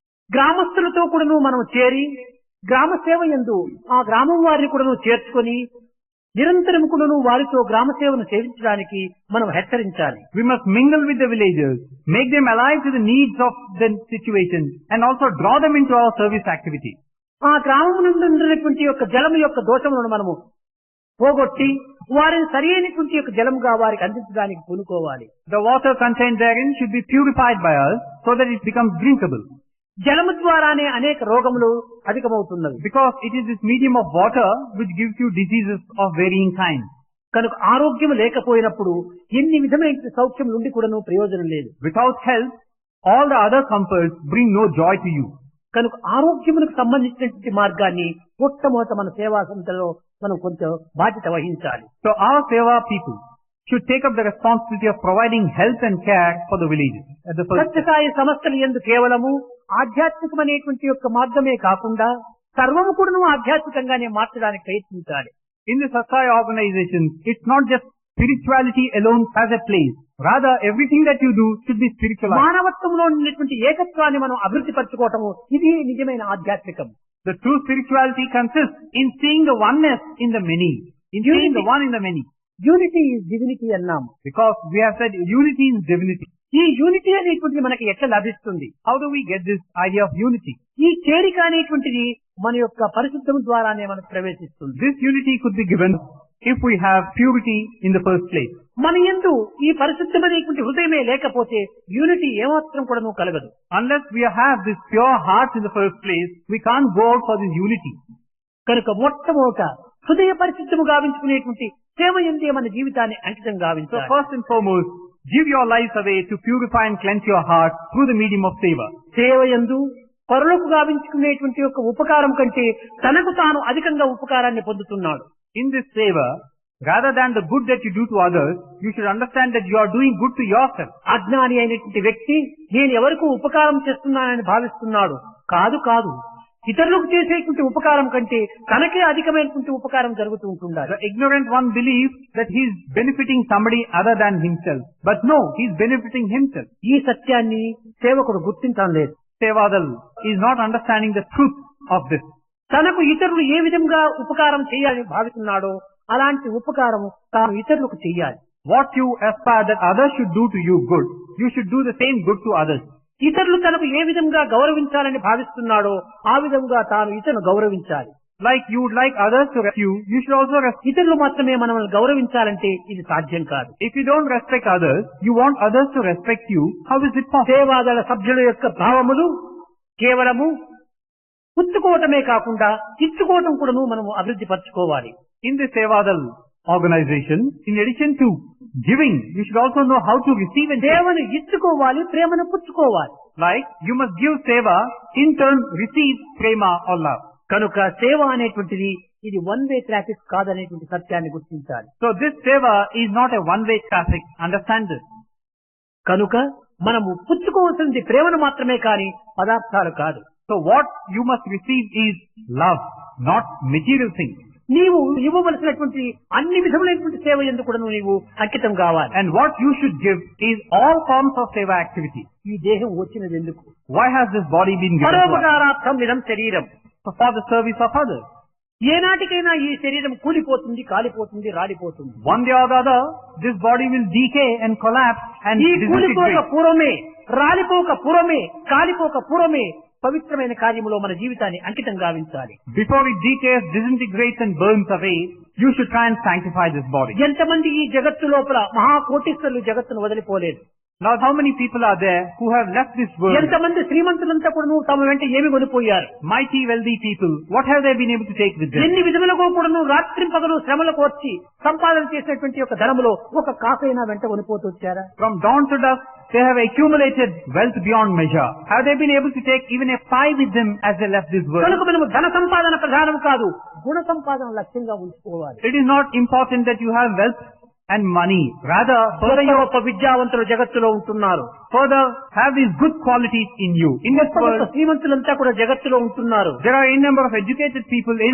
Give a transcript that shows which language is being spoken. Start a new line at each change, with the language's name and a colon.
Telugu: గ్రామస్తులతో కూడాను మనం చేరి గ్రామ సేవ యందు ఆ గ్రామం వారిని కూడాను చేర్చుకొని నిరంతరం కూడాను వారితో గ్రామ సేవను సేవించడానికి మనం హెచ్చరించాలి.
English: We must mingle with the villagers, make them alive to the needs of the situation and also draw them into our service activities.
Telugu: ఆ గ్రామం నుండి ఉన్నటువంటి యొక్క జలము యొక్క దోషములను మనము పోగొట్టి వారిని సరి అయినటువంటి యొక్క జలముగా వారికి అందించడానికి పూనుకోవాలి.
English: The water contained therein should be purified by us so that it becomes drinkable.
Telugu: జలము ద్వారానే అనేక రోగములు అధికమవుతున్నవి.
English: Because it is this medium of water which gives you diseases of varying kinds.
Telugu: కనుక ఆరోగ్యం లేకపోయినప్పుడు ఎన్ని విధమైన సౌఖ్యం నుండి కూడాను ప్రయోజనం లేదు.
English: Without health, all the other comforts bring no joy to you.
Telugu: కనుక ఆరోగ్యమునకు సంబంధించినటువంటి మార్గాన్ని మొట్టమొదట మన సేవా సంస్థలో మనం కొంచెం బాధ్యత వహించాలి.
English: So our Seva people should take up the responsibility of providing health and care for the villages. At the first
Telugu: Sathya Sai సంస్థలు యందు కేవలము ఆధ్యాత్మికమైనటువంటి యొక్క మార్గమే కాకుండా సర్వము కూడాను ఆధ్యాత్మికంగానే మార్చడానికి ప్రయత్నించాలి.
English: in the Satsai organization, it's not just spirituality alone has a place. Rather, everything that you do should be spiritualized.
Telugu: మానవత్వంలో ఉన్నటువంటి ఏకత్వాన్ని మనం అభివృద్ధి పరచుకోవటము ఇది నిజమైన ఆధ్యాత్మికం.
English: The true spirituality consists in seeing the oneness in the many, in seeing the one in the many. Unity is divinity అన్నాము. Because we have said unity is divinity.
Telugu: ఈ unity అనేటువంటిది మనకి ఎట్లా లభిస్తుంది?
English: How do we get this idea of unity?
Telugu: ఈ చేరిక అనేటువంటిది మన యొక్క పరిశుద్ధం ద్వారానే మనకు ప్రవేశిస్తుంది.
English: This unity could be given if we have purity in the first place.
Telugu: మన యందు ఈ పరిశుద్ధమైనటువంటి హృదయమే లేకపోతే యూనిటీ ఏమాత్రం కూడాను కలగదు.
English: Unless we have this pure heart in the first place, we can't go out for this unity.
Telugu: కనుక మొట్టమొదట హృదయ పరిశుద్ధము గావించుకునేటువంటి సేవ యందే మన జీవితాన్ని అంకితం
English: So
Telugu: గావించాలి.
English: first and foremost, give your lives away to purify and cleanse your heart through the medium of seva.
Telugu: సేవ యందు పరులకు గావించుకునేటువంటి యొక్క ఉపకారం కంటే తనకు తాను అధికంగా ఉపకారాన్ని పొందుతున్నాడు.
English: In this seva, rather than the good that you do to others, you should understand that you are doing good to yourself.
Telugu: అజ్ఞాని అయినటువంటి వ్యక్తి నేను ఎవరికి ఉపకారం చేస్తున్నానని భావిస్తున్నాడు. కాదు కాదు, ఇతరులకు చేసేటువంటి ఉపకారం కంటే తనకే అధికమైనటువంటి ఉపకారం జరుగుతూ ఉంటుండాలి.
English: The ignorant one believes that he is benefiting somebody other than himself. But no, he is benefiting himself.
Telugu: ఈ సత్యాన్ని సేవకుడు గుర్తించడం లేదు.
English: Sevadal is not understanding the truth of this.
Telugu: తనకు ఇతరులు ఏ విధంగా ఉపకారం చేయాలని భావిస్తున్నాడో అలాంటి ఉపకారం తాను ఇతరులకు చేయాలి.
English: What you aspire that others should do to you good, you should do the same good to others.
Telugu: ఇతరులు తనకు ఏ విధంగా గౌరవించాలని భావిస్తున్నాడో ఆ విధంగా తాను ఇతరులను గౌరవించాలి.
English: Like you would like others to respect you, you should also respect.
Telugu: ఇతరులు మాత్రమే మనల్ని గౌరవించాలంటే ఇది సాధ్యం కాదు.
English: If you don't respect others, you want others to respect you, how is it possible?
Telugu: సేవాదళ సభ్యుల యొక్క భావములు కేవలము పుచ్చుకోవటమే కాకుండా ఇచ్చుకోవటం కూడాను మనము అభివృద్ధి పరచుకోవాలి.
English: In the Sevadal organization, in addition to giving, you should also know how to receive and take.
Telugu: సేవను ఇచ్చుకోవాలి, ప్రేమను పుచ్చుకోవాలి.
English: Like, you must give seva, in turn receive prema or love.
Telugu: కనుక సేవ అనేటువంటిది ఇది
English: one way traffic
Telugu: కాదనేటువంటి సత్యాన్ని గుర్తించాలి.
English: So this seva is not a one-way traffic. Understand this.
Telugu: కనుక మనము పుచ్చుకోవాల్సింది ప్రేమను మాత్రమే కాని పదార్థాలు కాదు.
English: So what you must receive is love, not material things.
Telugu: నీవు ఇవ్వవలసినటువంటి అన్ని విధములైనటువంటి సేవ ఎందుకు కూడా నీవు అంకితం కావాలి.
English: And what you should give is all forms of seva activity.
Telugu: ఈ దేహం వచ్చినది ఎందుకు?
English: Why has this body been given to us?
Sanskrit: పరోపకారార్థం ఇదం శరీరం.
English: For the service of others.
Telugu: ఏనాటికైనా ఈ శరీరం కూలిపోతుంది, కాలిపోతుంది, రాలిపోతుంది.
English: One day or the other, this body will decay and collapse and
Telugu: ఈ కూలిపోక
English: disintegrate.
Telugu: పూర్వమే, రాలిపోక పూర్వమే, కాలిపోక పూర్వమే పవిత్రమైన కార్యములో మన జీవితాన్ని అంకితం గావించాలి.
English: Before it decays, disintegrates and burns away, you should try and sanctify this body.
Telugu: ఎంతమంది ఈ జగత్తు లోపల మహాకోటీశ్వరులు జగత్తును వదిలిపోలేదు.
English: Now how many people are there who have left this world?
Telugu: ఎంతమంది శ్రీమంతులంతా కూడా తమ వెంట ఏమి కొనిపోయారు.
English: Mighty wealthy people, what have they been able to take with them?
Telugu: ఎన్ని విధములుగా కూడాను రాత్రి పగలు శ్రమలకు వచ్చి సంపాదన చేసినటువంటి యొక్క ధనములో ఒక కాకైనా వెంట కొనిపోతూ వచ్చారా?
English: From dawn to dusk, they have accumulated wealth beyond measure. Have they been able to take even a pie with them as they left this world?
Telugu: కనుక మనము ధన సంపాదన ప్రధానం కాదు, గుణ సంపాదన లక్ష్యంగా ఉంచుకోవాలి.
English: It is not important that you have wealth and money. Rather, further
Telugu: గొప్ప విద్యావంతులు జగత్తులో ఉంటున్నారు.
English: further have these good qualities in you. In this
Telugu: గొప్ప
English: world,
Telugu: శ్రీమంతులంతా కూడా జగత్తులో ఉంటున్నారు.
English: there are a number of educated people, a